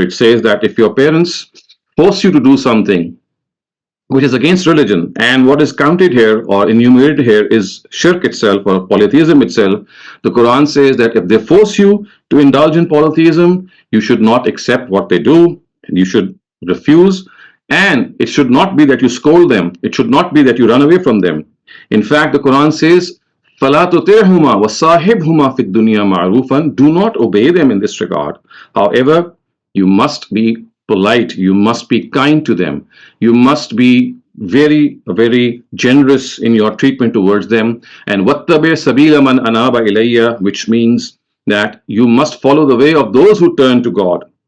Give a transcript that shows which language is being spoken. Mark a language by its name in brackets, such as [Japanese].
[English] It says that if your parents force you to do something which is against religion, and what is counted here or enumerated here is shirk itself or polytheism itself, the Quran says that if they force you to indulge in polytheism, you should not accept what they do, you should refuse, and it should not be that you scold them, it should not be that you run away from them. In fact, the Quran says, [Arabic] فَلَا تُطِعْهُمَا وَصَاحِبْهُمَا فِي الدُّنْيَا مَعْرُوفًا. [English] Do not obey them in this regard. However, you must be polite, you must be kind to them, you must be very, very generous in your treatment towards them. And [Arabic] وَاتَّبِعْ سَبِيلَ مَنْ أَنَابَ إِلَيَّ, [English] which means that you must follow the way of those who turn to God.